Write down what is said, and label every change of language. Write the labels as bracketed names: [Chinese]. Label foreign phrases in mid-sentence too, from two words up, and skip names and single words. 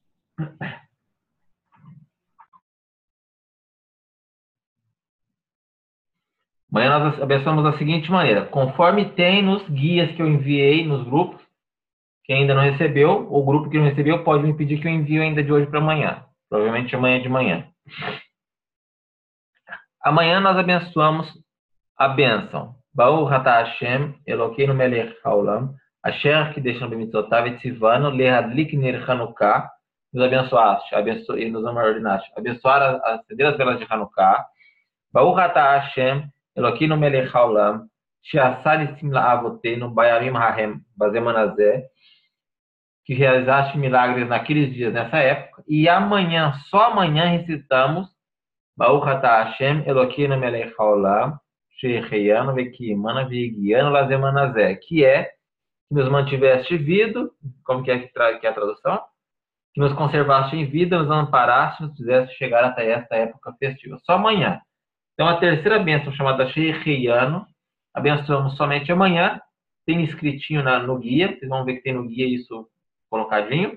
[Portuguese] Amanhã nós abençoamos da seguinte maneira. Conforme tem nos guias que eu enviei nos grupos, quem ainda não recebeu, ou o grupo que não recebeu, pode me pedir que eu envie ainda de hoje para amanhã. Provavelmente amanhã de manhã. Amanhã nós abençoamos a bênção. [Hebrew] ברוך אתה השם אלוקינו מלך העולם אשר קידשנו במצוותיו וציוונו להדליק נר חנוכה. [Portuguese] Nos abençoaste, e nos ordenaste. Abençoar, acender as velas de Hanukkah. [Hebrew] ברוך אתה השם אלוקינו מלך העולם שעשה נסים לאבותינו בימים ההם בזמן הזה, [Portuguese] que realizaste milagres naqueles dias, nessa época. E amanhã, só amanhã, recitamos [Hebrew] ברוך אתה השם אלוקינו מלך העולם שהחיינו וקיימנו והגיענו לזמן הזה, [Portuguese] que é que nos mantiveste vida, como que é a tradução? Que nos conservaste em vida, nos amparaste, nos fizeste chegar até esta época festiva. Só amanhã. Então, a terceira bênção, chamada She'echeyanu, abençoamos somente amanhã. Tem escritinho no guia, vocês vão ver que tem no guia isso colocadinho.